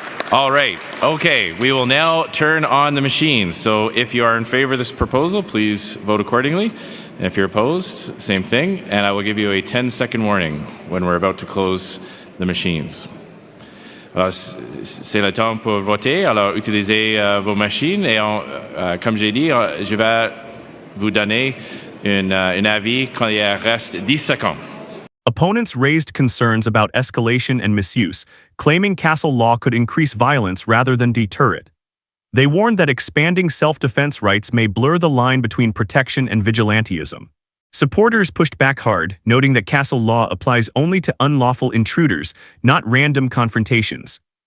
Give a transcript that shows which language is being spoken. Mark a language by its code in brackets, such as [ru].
[en] All right. Okay. We will now turn on the machines. So if you are in favor of this proposal, please vote accordingly. And if you're opposed, same thing. And I will give you a 10-second warning when we're about to close the machines. [fr] Alors, c'est le temps pour voter. Alors, utilisez vos machines et comme j'ai dit, je vais vous donner un avis quand il reste 10 secondes. [en] Opponents raised concerns about escalation and misuse, claiming Castle Law could increase violence rather than deter it. They warned that expanding self-defense rights may blur the line between protection and vigilantism. Supporters pushed back hard, noting that Castle Law applies only to unlawful intruders, not random confrontations.